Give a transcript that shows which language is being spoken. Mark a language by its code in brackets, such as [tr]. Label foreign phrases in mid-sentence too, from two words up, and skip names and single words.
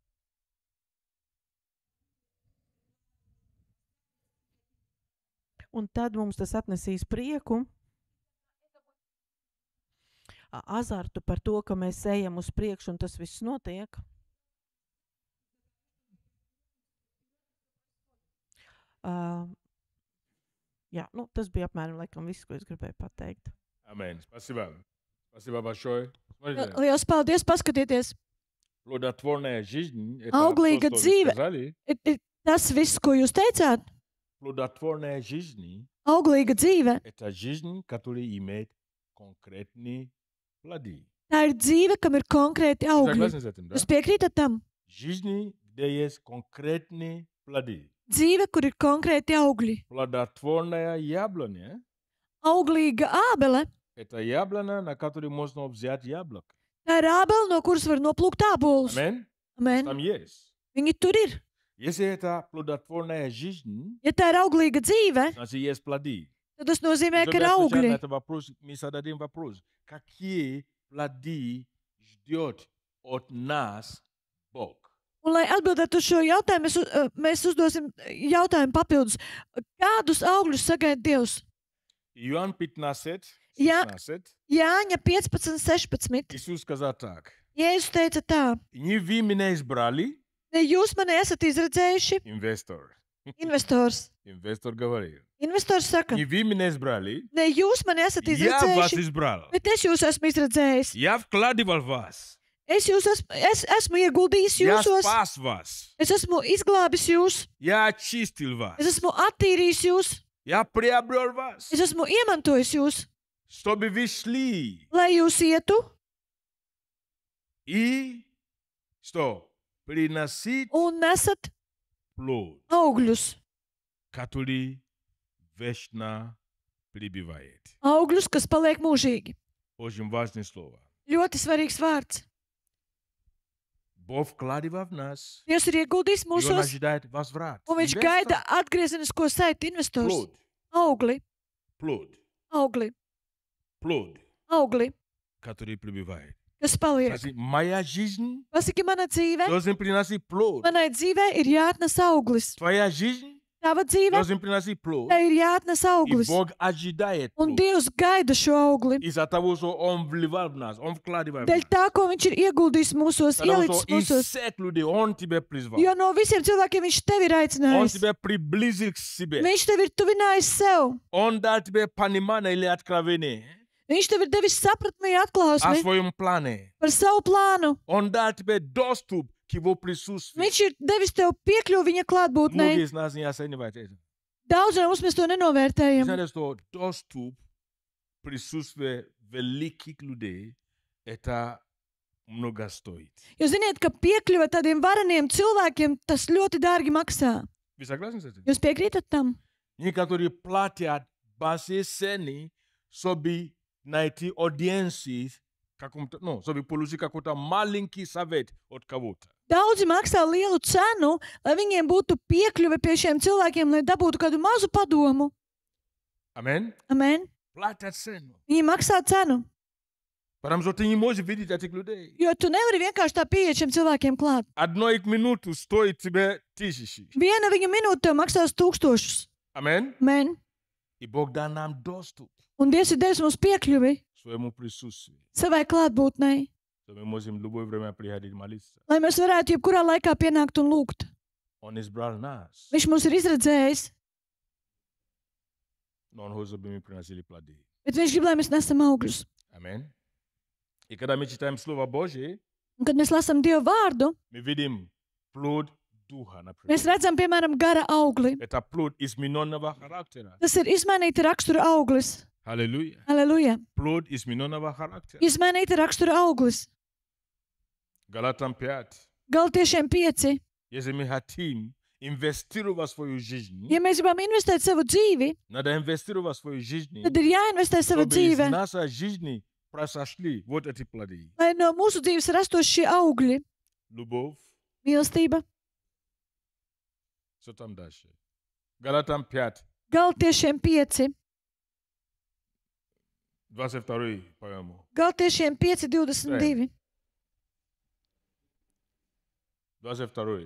[lv] Un tad mums tas atnesīs prieku, azartu par to, ka mēs ejam uz priekšu un tas viss notiek. Jā, tas bija apmēram laikam viss, ko es gribēju pateikt. [ru] Amen. Спасибо. Спасибо большое. Смотрите, [lv] Liels paldies, paskatieties! [ru] плодотворная жизнь, это [lv] Auglīga [ru] то, что вы [lv] dzīve. [ru] сказали. [lv] Ir tas viss, ko jūs teicāt? [ru] Плодотворная жизнь [lv] Auglīga dzīve. [ru] это жизнь, которая имеет конкретные плоды. [lv] Tā ir dzīve, kam ir konkrēti [ru] Вы [lv] augļi. [ru] согласны с этим, да? [lv] Jūs piekrītat tam? [ru] Жизни, где есть конкретные плоды. [lv] Dzīve, kur ir konkrēti augļi. [ru] Плодотворная яблоня [lv] Auglīga ābele. [ru] это яблоня, на которой можно взять яблоко. [lv] Tā ir ābele, no kuras var noplūkt ābolus. Amen. Amen. [ru] Там есть. [lv] Viņi tur ir. [ru] Если это плодотворная жизнь, [lv] Ja tā ir auglīga dzīve, [ru] значит есть плоды. [lv] tad tas nozīmē, ka ir [ru] Чтобы отвечать на [lv] augļi. [ru] этот вопрос, мы зададим вопрос. Какие плоды ждет от нас Бог? [lv] Un, lai atbildētu uz šo jautājumu, mēs uzdosim jautājumu papildus. Kādus augļus sagaida Dievs? [ru] Иоанн 15, Я- 16. [lv] Jāņa 15:16. [ru] Иисус сказал так. [lv] Jēzus teica tā: [ru] Не вы меня избрали, [lv] Ne jūs mani esat izredzējuši, [ru] инвестор. [lv] investors. [ru] Инвестор говорил. [lv] Investors saka, [ru] Не вы меня избрали, [lv] ne jūs mani esat [ru] я вас [lv] izredzējuši, [ru] избрал. [lv] bet es jūs esmu izredzējis. [ru] Я вкладывал вас. [lv] Es esmu ieguldījis [ru] Я [lv] jūsos, [ru] спас вас. [lv] es esmu izglābis jūs, [ru] Я очистил вас. [lv] es esmu attīrījis jūs, [ru] Я приобрел вас. [lv] es esmu iemantojis jūs, [ru] Чтобы вы шли. [lv] lai jūs ietu [ru] И что? Приносить [lv] un nesat [ru] плод, [lv] augļus. [ru] который вечно пребывает. [lv] Augļus, kas paliek mūžīgi. [ru] Очень важное слово. [lv] Ļoti svarīgs vārds. [ru] Бог вкладывал в нас. [lv] Dievs ir ieguldījis [ru] И Он [lv] mūsos, [ru] ожидает возврат. [lv] un viņš [ru] Инвестор. [lv] gaida atgriezenisko saiti investors. [ru] Плод. [lv] Augli, [ru] Плод. [lv] augli, [ru] Плод, [lv] augli, [ru] который пребывает. [lv] kas paliek. [ru] Значит, моя жизнь [lv] Pasaki, mana dzīve, [ru] должен приносить плод. [lv] manai dzīvei ir jāatnes auglis. [ru] Твоя жизнь [lv] Tava dzīve, [ru] должен приносить плод. [lv] tai ir jāatnes [ru] И [lv] auglis. [ru] Бог ожидает [lv] Un [ru] плод. [lv] Dievs gaida šo augli. [ru] Из-за того, что Он вливал в нас, Он вкладывает в [lv] Dēļ [ru] нас. [lv] tā, ko viņš ir ieguldījis mūsos, [ru] Потому [lv] ielicis [ru] что из [lv] mūsos. [ru] всех людей Он тебя призвал. [lv] Jo no visiem cilvēkiem viņš tevi ir [ru] Он [lv] aicinājis. [ru] тебя приблизил к себе. [lv] Viņš tevi ir tuvinājis sev. [ru] Он дал тебе понимание или откровение [lv] Viņš tev ir devis sapratni, [ru] о [lv] atklāsmi [ru] своем плане. [lv] par savu plānu. [ru] Он дал тебе доступ к Его присутствию. [lv] Viņš ir devis tev piekļuvi viņa klātbūtnei. [ru] Многие из нас не оценивают это. [lv] Daudz no mums mēs to nenovērtējam. [ru] Знаете, что доступ к присутствию великих людей это много стоит. [lv] Jo ziniet, ka piekļuve tādiem vareniem cilvēkiem tas ļoti dārgi maksā. [ru] Ви согласни с этим? [lv] Jūs piekrītat tam? [ru] Некоторые платят большие цены, чтобы найти аудиенции, чтобы получить какой-то маленький совет от кого-то. [lv] Daudzi maksā lielu cenu, lai viņiem būtu piekļuve pie šiem cilvēkiem, lai dabūtu kādu mazu padomu. Amen? Amen. [ru] Платят цену. [lv] Viņi maksā cenu, [ru] Потому что ты не можешь видеть этих людей. [lv] jo tu nevari vienkārši tā pieiet šiem cilvēkiem klāt. [ru] Одну их минуту стоит тебе тысячи. [lv] Viena viņa minūte tev maksās 1000. Amen? Amen. [ru] И Бог дан нам доступ [lv] Un Dievs ir devis mums piekļuvi [ru] к своему присутствию. [lv] savai klātbūtnei, [ru] Что мы можем в любое время приходить молиться. [lv] lai mēs varētu jebkurā laikā pienākt un lūgt. [ru] Он избрал нас, [lv] Viņš mums ir izredzējis, [ru] но Он хочет, чтобы мы приносили плоды. [lv] bet viņš grib, lai mēs nesam augļus. Amen? [ru] И когда мы читаем Слово Божье, [lv] Un, kad mēs lasām Dieva vārdu, [ru] мы видим плод Духа, например. [lv] mēs redzam, piemēram, gara augli. [ru] Это плод измененного характера. [lv] Tas ir izmainīta rakstura auglis. [ru] Аллилуйя. [lv] Aleluja! [ru] Плод измененного характера. [lv] Izmainīta rakstura auglis. [ru] Галатам 5. [lv] Galatiešiem 5. [ru] Если мы хотим инвестировать в свою жизнь, [lv] Ja mēs gribam investēt savu dzīvi, [ru] надо инвестировать в свою жизнь, [lv] tad ir jāinvestē sava [ru] чтобы из [lv] dzīve, [ru] нашей жизни произошли вот эти плоды. [lv] lai no mūsu dzīves rastos šie augļi. [ru] Любовь. [lv] Mīlestība. [ru] Что там дальше? Галатам 5. [lv] Galatiešiem 5. [ru] 22, по-моему. [lv] Galatiešiem 5, 22. 22.